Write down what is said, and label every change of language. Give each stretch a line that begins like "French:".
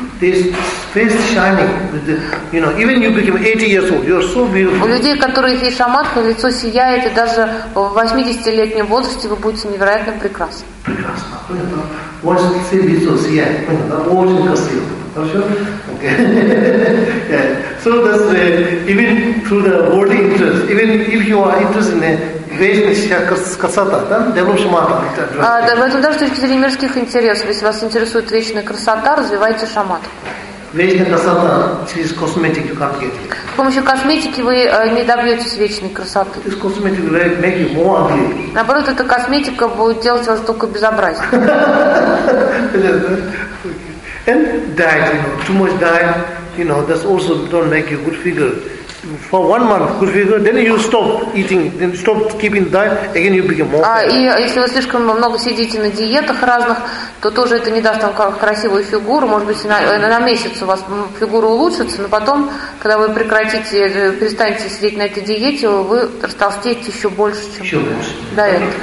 English: this face shining with the, you know, even you became 80 years old, you are so beautiful.
Russian: У людей, у которых есть шаматха, лицо сияет, и даже в 80-летнем возрасте вы будете невероятно прекрасны. Прекрасно. Понятно? Очень красиво. Хорошо? Okay.
English: Yeah. So that's even through the worldly interest, even if you are interested in
Russian: В этом даже с точки зрения мирских интересов. Если вас интересует вечная красота, развивайте шамат. Вечная красота через косметику
English: you can't get it.
Russian: С помощью косметики вы не добьетесь вечной красоты.
English: This cosmetic will make you more ugly.
Russian: Наоборот, эта косметика будет делать вас только безобразием.
English: And diet, you know, too much diet, you know, that's also don't make you good figure. For 1 month, good figure. Then you stop eating, then stop keeping diet. Again, you become more.
Russian: И если вы слишком много сидите на диетах разных, то тоже это не даст вам красивую фигуру. Может быть, на месяц у вас фигура улучшится, но потом, когда вы прекратите, перестанете сидеть на этой диете, вы растолстеете еще больше, чем. Еще больше. Да, это.